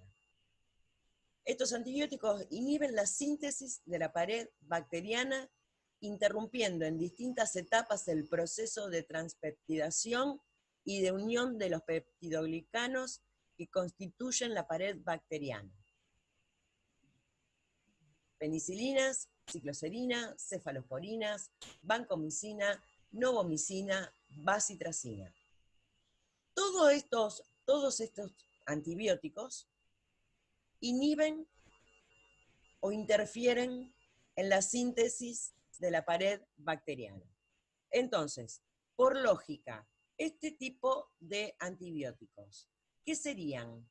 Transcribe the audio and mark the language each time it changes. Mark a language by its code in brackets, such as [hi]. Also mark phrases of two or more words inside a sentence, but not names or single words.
[es] Estos antibióticos inhiben la síntesis de la pared bacteriana, interrumpiendo en distintas etapas el proceso de transpeptidación y de unión de los peptidoglicanos que constituyen la pared bacteriana. Penicilinas, cicloserina, cefalosporinas, vancomicina, novomicina, bacitracina. Todos estos antibióticos inhiben o interfieren en la síntesis de la pared bacteriana. Entonces, por lógica, este tipo de antibióticos, ¿qué serían?